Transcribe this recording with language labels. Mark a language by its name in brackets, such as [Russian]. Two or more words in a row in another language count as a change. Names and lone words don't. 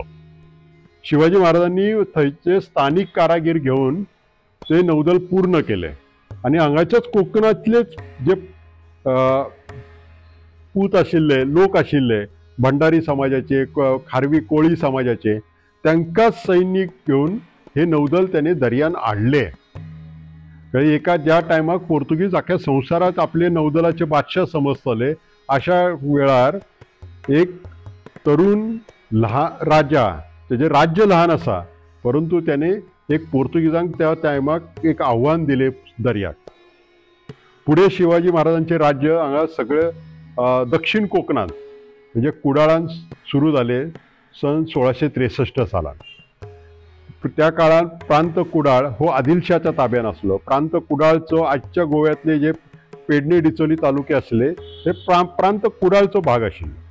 [Konkani] शिवाजी महाराजांनी थंयचे स्थानिक कारागीर घेऊन ते नौदल पूर्ण केले आणि हांगाच्याच कोकणातलेच जे पूत आशिल्ले लोक आशिल्ले भंडारी समाजाचे खारवी कोळी समाजाचे तांकां सैनिक घेऊन हे नौदल त्याने दर्यान हाडले. एका ज्या टायमाक पोर्तुगीज अख्ख्या संवसारात आपले नौदलाचे बादशाह समजतले अशा वेळार एक तरुण राजा त्याचे राज्य लहान असा परंतु त्याने एक पोर्तुगीजांक त्या टायमाक एक आव्हान दिले दर्याक. पुढे शिवाजी महाराजांचे राज्य हांगा सगळे दक्षिण कोकणात म्हणजे कुडाळान सुरू झाले सन 1663 सालान. त्या काळात प्रांत कुडाळ हो आदिलशाच्या ताब्यान आसलो. प्रांत कुडाळचो आजच्या गोव्यातले जे पेडणे डिचोली तालुके आसले ते प्रांत कुडाळचो भाग आशिल्लो.